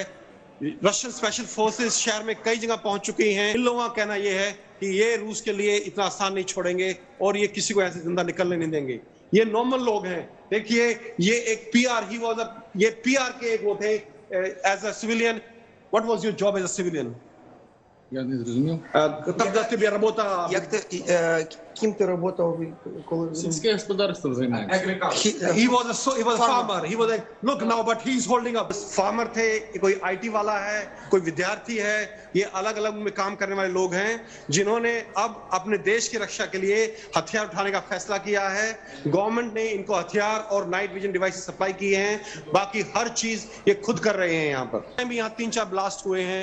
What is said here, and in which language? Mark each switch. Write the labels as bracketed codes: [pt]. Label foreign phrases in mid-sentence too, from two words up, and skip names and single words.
[hi] रशियन स्पेशल फोर्सेस शहर में कई जगह पहुंच चुकी हैं। इन लोगों का कहना यह है कि ये रूस के लिए इतना आसान नहीं छोड़ेंगे और ये किसी को ऐसे जिंदा निकलने नहीं देंगे। ये नॉर्मल लोग हैं। देखिए ये एक पीआर, ये पीआर के एक वो थे [en] as a civilian. What was your job as a civilian? [uk] Я не зрозумів. [ru] Когда тебе работа... [uk] Ким ти работав, коли... Сільське господарством займаємося. [en] He was a farmer. He was look now, but he's holding up. [hi] Farmer थे, कोई IT वाला है, कोई विद्यार्थी है। ये अलग अलग में काम करने वाले लोग हैं जिन्होंने अब अपने देश की रक्षा के लिए हथियार उठाने का फैसला किया है। गवर्नमेंट ने इनको हथियार और नाइट विजन डिवाइसेस सप्लाई किए हैं। बाकी हर चीज ये खुद कर रहे हैं। यहाँ पर यहाँ 3-4 ब्लास्ट हुए हैं।